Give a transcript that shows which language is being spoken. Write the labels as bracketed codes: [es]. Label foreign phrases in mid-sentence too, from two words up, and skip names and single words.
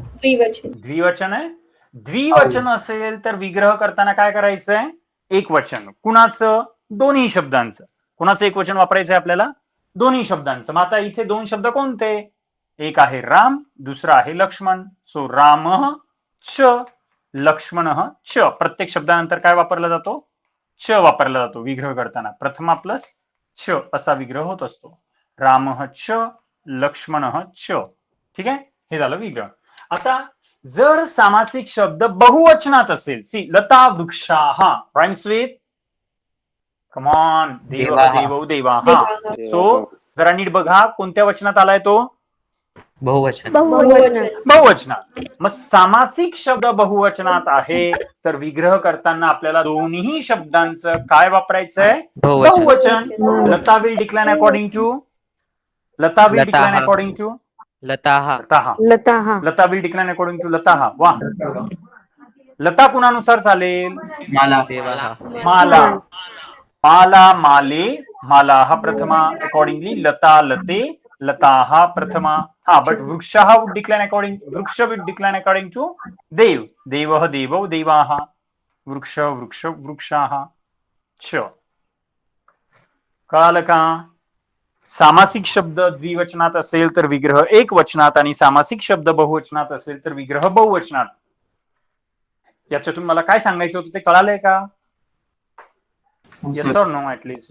[mr] द्विवचन आहे. द्विवचन असेल तर विग्रह करताना काय करायचंय? एक वचन. कुणाचं? दोन्ही शब्दांचं. कुणाचं एक वचन वापरायचंय आपल्याला? दोन्ही शब्दांचं. मग आता इथे दोन शब्द कोणते? एक आहे राम, दुसरा आहे लक्ष्मण. [sa] सो राम च लक्ष्मण च. [mr] प्रत्येक शब्दानंतर काय वापरला जातो? च वापरला जातो विग्रह करताना. प्रथमा प्लस च असा विग्रह होत असतो. [sa] राम च लक्ष्मण च. [mr] ठीक आहे, हे झालं विग्रह. आता जर सामासिक शब्द बहुवचनात असेल, सी लता वृक्षाः [en] rhymes with come on [sa] देव देवौ देवाः. [mr] सो जरा नीट बघा कोणत्या वचनात आलाय तो? बहुवचन. बहुवचनात. मग सामासिक शब्द बहुवचनात आहे तर विग्रह करताना आपल्याला दोन्ही शब्दांचं काय वापरायचंय? बहुवचन. [en] Lata will decline according to, Lata will decline according to [sa] लताः. [en] Lata will decline according to लताः. [mr] वा, लता कुणानुसार चालेल? मला. [sa] देवाः. माला. माला माले मालाः प्रथमा. अकॉर्डिंगली लता लते लताः प्रथमा. हा, [en] But वृक्षः would decline according, वृक्ष will decline according to देव. [sa] देवः देवौ देवाः. वृक्ष वृक्ष वृक्षाः. च. [mr] कळालं का? सामासिक शब्द द्विवचनात असेल तर विग्रह एक वचनात, आणि सामासिक शब्द बहुवचनात असेल तर विग्रह बहुवचनात. याच्यातून मला काय सांगायचं होतं ते कळालंय का? [en] Yes और no at least?